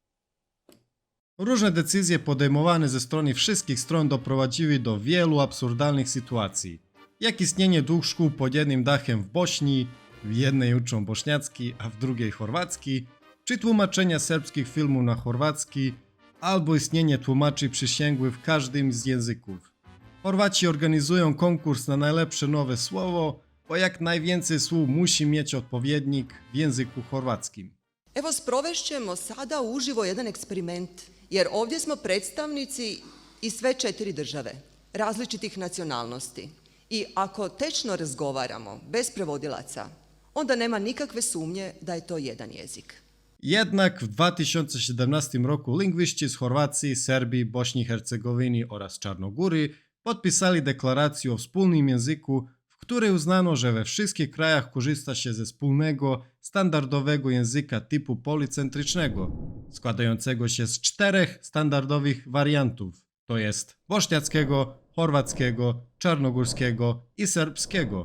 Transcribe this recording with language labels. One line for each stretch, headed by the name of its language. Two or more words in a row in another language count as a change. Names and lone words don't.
Polish: Różne decyzje podejmowane ze strony wszystkich stron doprowadziły do wielu absurdalnych sytuacji, jak istnienie dwóch szkół pod jednym dachem w Bośni, w jednej uczą bośniacki, a w drugiej chorwacki, czy tłumaczenia serbskich filmów na chorwacki, albo istnienie tłumaczy przysięgłych w każdym z języków. Chorwaci organizują konkurs na najlepsze nowe słowo, bo jak najwięcej słów musi mieć odpowiednik w języku chorwackim.
Bosnian: Evo, sprovešćemo sada uživo jedan eksperiment, jer ovdje smo predstavnici iz sve 4 države, različitih nacionalnosti. I ako tečno razgovaramo, bez prevodilaca, onda nema nikakve sumnje da je to jedan jezik.
Polish: Jednak w 2017 roku lingwiści z Chorwacji, Serbii, Bośni i Hercegowiny oraz Czarnogóry podpisali deklarację o wspólnym języku, w której uznano, że we wszystkich krajach korzysta się ze wspólnego, standardowego języka typu policentrycznego, składającego się z 4 standardowych wariantów, to jest bośniackiego, chorwackiego, czarnogórskiego i serbskiego.